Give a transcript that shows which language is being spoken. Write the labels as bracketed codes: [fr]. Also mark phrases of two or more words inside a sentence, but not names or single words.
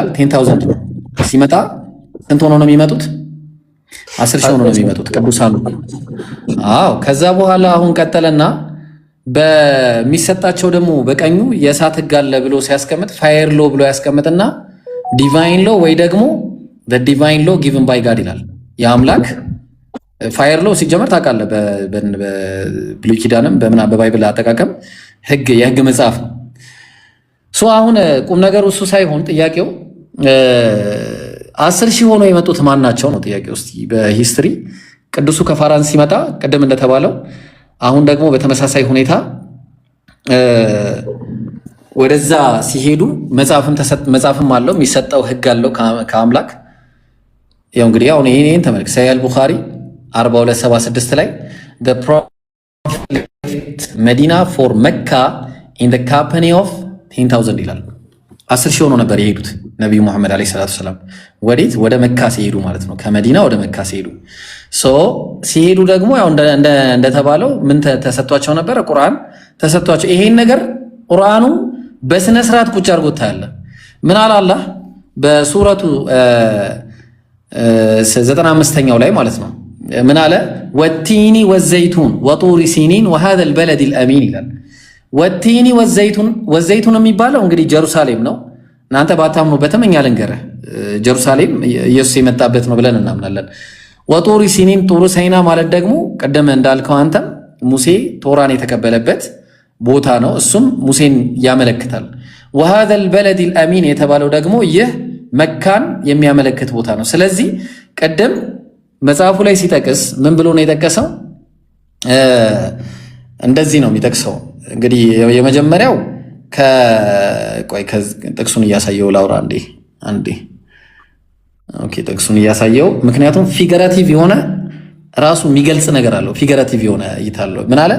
[am] 10000 ነው ሲመጣ ስንት ሆኖ ነው የሚመጡት? 10,000 ሆኖ ነው የሚመጡት ቅዱሳኑ። አዎ ከዛ በኋላ አሁን ቀጠለና በሚሰጣቸው ደግሞ በቀኙ የእሳት ሕግ አለ ብሎ ሲያስቀምጥ [en] fiery law [am] ብሎ ያስቀምጥና [en] divine law [am] ወይ ደግሞ [en] the divine law given by God [am] ይላል። የአምላክ [en] fiery law [am] ሲጀመር ታውቃለህ በብሉይ ኪዳንም በባይብል አጠቃቀም የሕግ መጽሐፍ ነው። አሁን ቁም ነገሩ እሱ ሳይሆን ጥያቄው 10,000 ሆኖ የመጡት ማን ናቸው ነው ጥያቄው። እስቲ በሂስትሪ ቅዱሱ ከፋራን ሲመጣ ቅድም እንደተባለው አሁን ደግሞ በተመሳሳይ ሁኔታ ወደዛ ሲሄዱ መጽሐፍም አለው የሚሰጠው ሕግ አለው ከአምላክ። ያው እንግዲህ አሁን ይሄን ተመልክ ሰሂህ ቡኻሪ 4276 ላይ [en] the prophet left Medina for Mecca in the company of 10,000 [am] ይላል። 10,000 ሆኖ ነበር የሄዱት ነብዩ መሐመድ [ar] عليه الصلاة السلام [am] ወዴት? ወደ መካ ሲሄዱ ማለት ነው። ከመዲና ወደ መካ ሲሄዱ ሲሄዱ ደግሞ ያው እንደተባለው ምን ተሰጥቷቸው ነበር? ቁርአን ተሰጥቷቸው። ይሄን ነገር ቁርአኑ በስነ ስርዓት ቁጭ አድርጎት ታያለ። ምን አለ አላህ በሱረቱ 95ኛው ላይ ማለት ነው። ምን አለ? [ar] والتين والزيتون وطور سينين وهذا البلد الامين [am] ይላል። [ar] والتين والزيتون [am] የሚባለው እንግዲህ ጀሩሳሌም ነው። እናንተ ባታምኑበትም እኛ ልንገርህ ጀሩሳሌም ኢየሱስ የመጣበት ነው ብለን እናምናለን። [ar] وطور سينين طور سيناء [am] ማለት ደግሞ ቀደም እንዳልከው አንተ ሙሴ ቶራን የተቀበለበት ቦታ ነው። እሱም ሙሴን ያመለክታል። [ar] وهذا البلد الامين [am] የተባለው ደግሞ ይህ መካን የሚያመለክት ቦታ ነው። ስለዚህ ቀደም መጽሐፉ ላይ ሲጠቅስ ምን ብሎ ነው የጠቀሰው? እንደዚህ ነው የሚጠቅሰው። እንግዲህ የመጀመሪያው ጥቅሱን እያሳየው ላውራ አንዴ። ኦኬ ጥቅሱን እያሳየው ምክንያቱም ፊገራቲቭ የሆነ ራሱ የሚገልጽ ነገር አለው። ፊገራቲቭ የሆነ እይታ አለው። ምን አለ?